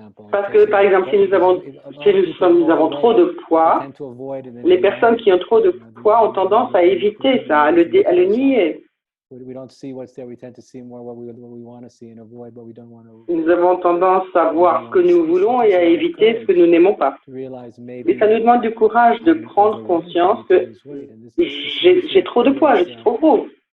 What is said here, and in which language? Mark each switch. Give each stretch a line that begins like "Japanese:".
French: Parce que, par exemple, si nous avons trop de poids, les personnes qui ont trop de poids ont tendance à éviter ça, à le nier.
English: We don't see what's there. We tend to see more what we want to see and avoid what we don't want to.
French: Nous avons tendance à voir ce que nous voulons et à éviter ce que nous n'aimons pas. Mais ça nous demande du courage de prendre conscience que j'ai trop de poids, je suis trop gros.